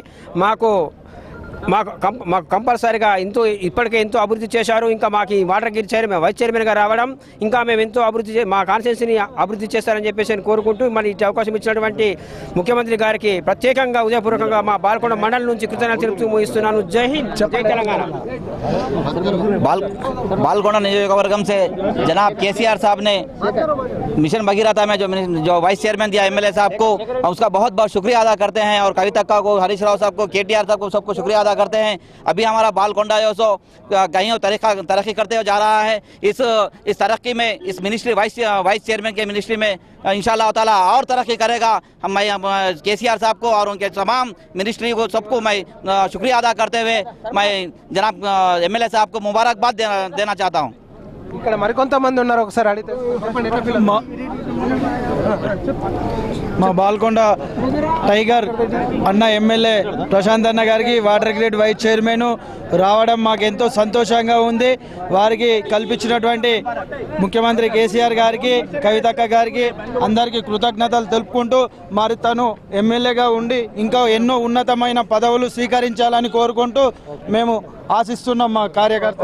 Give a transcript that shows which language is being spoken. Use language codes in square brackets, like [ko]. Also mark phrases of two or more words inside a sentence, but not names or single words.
[te] మాకు కంపల్సరీగా ఇప్పటికే ఎంతో అభివృద్ధి చేశారు. ఇంకా మాకు ఈ [en] water grid chairman vice chairman-గా [te] రావడం ఇంకా మేము ఎంతో మా కాన్స్టిట్యూన్సీని అభివృద్ధి చేస్తారని చెప్పేసి కోరుకుంటూ మరి ఇటు అవకాశం ఇచ్చినటువంటి ముఖ్యమంత్రి గారికి ప్రత్యేకంగా ఉదయపూర్వకంగా మా బాల్కొండ మండలం నుంచి కృతజ్ఞతలు తెలుపుతూ ముగిస్తున్నాను. జై హింద్, జై తెలంగాణ. [ur] بالکونڈا نیوجکورگم سے جناب کے سی آر صاحب نے مشن بھگیرتھا میں جو [en] vice chairman [ur] دیا ایم ایل اے صاحب کو، اس کا بہت بہت شکریہ ادا کرتے ہیں. اور کویتکّا کو، ہریش راؤ صاحب کو، کے ٹی آر صاحب کو، سب کو شکریہ ادا کرتے ہیں. ابھی ہمارا بالکونڈا جو سو کہیں ترقی کرتے ہوئے جا رہا ہے. اس ترقی میں اس منسٹری [en] vice chairman [ur] کے منسٹری میں [ar] إن شاء الله تعالى [ur] اور ترقی کرے گا. میں کے سی آر صاحب کو اور ان کے تمام منسٹری کو سب کو میں شکریہ ادا کرتے ہوئے میں جناب ایم ایل اے صاحب کو مبارکباد دینا چاہتا ہوں. [te] ఇక్కడ మరికొంతమంది ఉన్నారు, ఒకసారి అడిగితే. మా బాల్కొండ టైగర్ అన్న ఎమ్మెల్యే ప్రశాంత్ అన్న గారికి [en] water grid vice chairman [te] రావడం మాకు ఎంతో సంతోషంగా ఉంది. వారికి కల్పించినటువంటి ముఖ్యమంత్రి కేసీఆర్ గారికి, కవితక్క గారికి అందరికీ కృతజ్ఞతలు తెలుపుకుంటూ మరి తను ఎమ్మెల్యేగా ఉండి ఇంకా ఎన్నో ఉన్నతమైన పదవులు స్వీకరించాలని కోరుకుంటూ మేము ఆశిస్తున్నాం మా కార్యకర్త.